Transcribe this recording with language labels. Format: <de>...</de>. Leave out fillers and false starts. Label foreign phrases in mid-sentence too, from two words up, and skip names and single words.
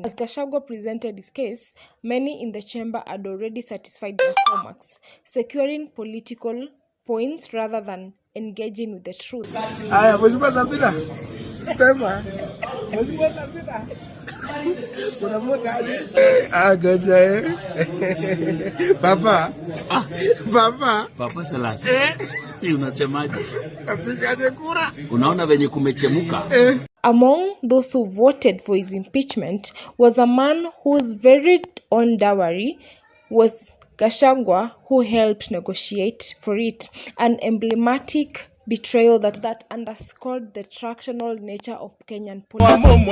<en>As Gachagua presented his case, many in the chamber had already satisfied their stomachs, securing political points rather than engaging with the truth. Papa Salasi.</en> <sw>Unasemaje? Unaona venye kumechemuka?</sw> <en>Among those who voted for his impeachment was a man whose very own dowry was Gachagua, who helped negotiate for it, an emblematic betrayal that underscored the tractional nature of Kenyan politics.</en>